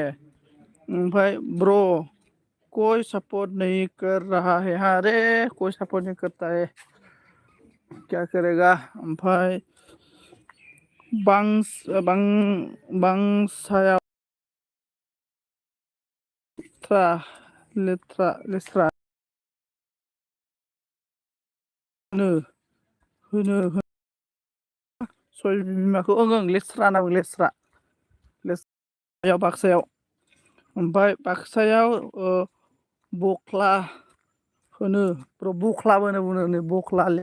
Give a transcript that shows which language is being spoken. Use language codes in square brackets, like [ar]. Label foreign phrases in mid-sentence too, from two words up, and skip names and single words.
[hi] ओमफ्राय ब्र कोई सपोर्ट नहीं कर रहा है अरे कोई सपोर्ट नहीं करता है क्या करेगा ओमफ्राय [brx] बांसायाव लेस्रा होनो सबाय बिमाखौ लेस्रा होनना बुङो लेस्रायाव बाक्सायाव ओमफ्राय बाक्सायाव बख्ला होनो बख्लाबो होनो बुङो बख्ला